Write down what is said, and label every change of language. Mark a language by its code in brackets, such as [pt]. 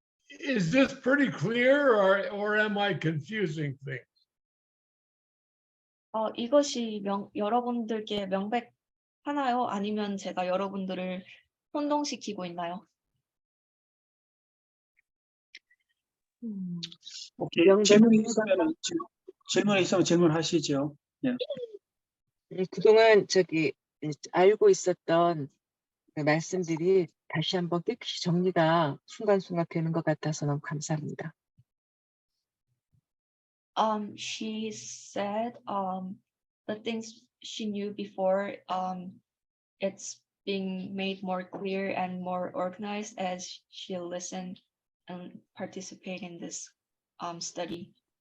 [en] Is this pretty clear or am I confusing things? [ko] 이것이 여러분들께 명백하나요? 아니면 제가 여러분들을 혼동시키고 있나요? 오케이. 질문이 있으면 질문하시죠. 예. 그동안 알고 있었던 그 말씀들이 다시 한번 깨끗이 정리가 순간순간 되는 것 같아서 너무 감사합니다. [en] She said the things she knew before it's being made more clear and more organized as she listened and participate in this study.